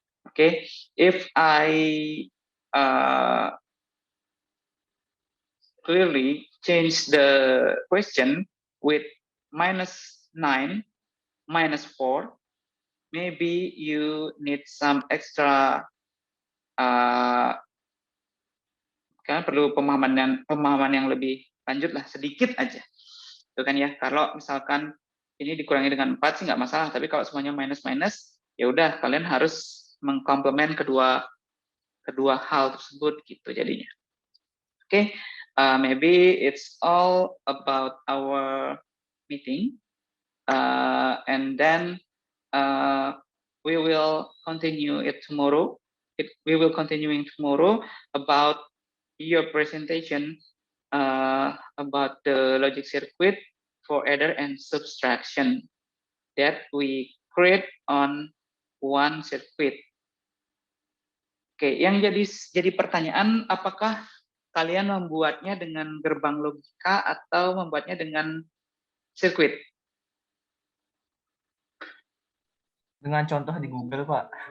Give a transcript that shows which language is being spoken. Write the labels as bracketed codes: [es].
[en] Okay, if I clearly change the question with minus 9 minus 4, maybe you need some extra [id] kan perlu pemahaman yang lebih lanjut lah, sedikit aja itu kan ya. Kalau misalkan ini dikurangi dengan 4 sih nggak masalah, tapi kalau semuanya minus ya udah kalian harus mengkomplement kedua hal tersebut gitu jadinya. [en] Okay, maybe it's all about our meeting, and then we will continue it tomorrow. We will continuing tomorrow about your presentation about the logic circuit for adder and subtraction that we create on one circuit. [id] Oke, yang jadi pertanyaan, apakah kalian membuatnya dengan gerbang logika atau membuatnya dengan sirkuit? Dengan contoh di Google, Pak.